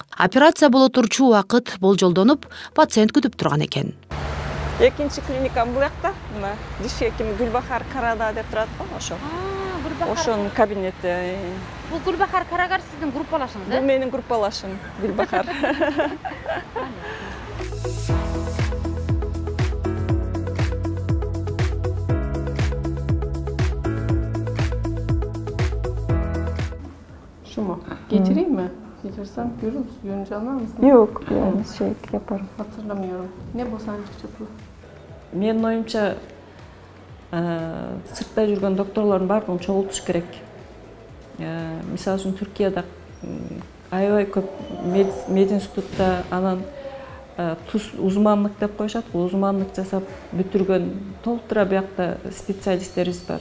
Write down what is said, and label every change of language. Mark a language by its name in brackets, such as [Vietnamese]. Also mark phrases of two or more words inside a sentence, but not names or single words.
[Kyrgyz] Операция боло турчу убакыт болжолдонуп, пациент күтүп турган экен. Экинчи клиникам бул жакта, мына [Turkish] diş hekimi [Kyrgyz] Гүлбахар Карада деп турат го, ошо. Ошонун кабинети. Бул Гүлбахар Карагар сиздин группалашыңыз, Бул менин группалашым Гүлбахар. [Turkish] Şumu getireyim mi? Getirsem görünce anlar mısın? Yok, şey yaparım. Hatırlamıyorum. Ne bozancı bu? [Kyrgyz] Менин оюмча сыртта жүргөн докторлордун баардыгын чогултуш керек. Мисалы үчүн Түркияда аябай көп мединститутта анан узмандык деп коюшат, узмандык жасап бүтүргөн толтура биякта специалисттерибиз бар.